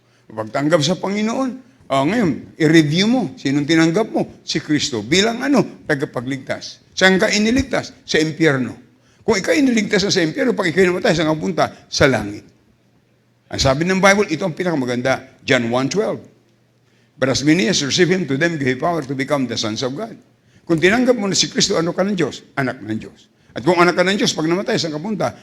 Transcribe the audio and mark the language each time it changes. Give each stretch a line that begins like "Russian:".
Filipino: Pagtanggap sa Panginoon, ngayon, i-review mo, sinong tinanggap mo? Si Kristo. Bilang tagapagligtas. Saan ka iniligtas? Sa impyerno. Kung ikaw iniligtas sa impyerno, pag ikaw namatay, saan ka punta? Sa langit. Ang sabi ng Bible, ito ang pinakamaganda, John 1:12.
English: But as many as receive Him, to them give power to become the sons of God.
Filipino: Kung tinanggap mo na si Kristo, ano ka ng Diyos? Anak ng Diyos. At kung anak ka ng Diyos, pag namatay, saan ka punta?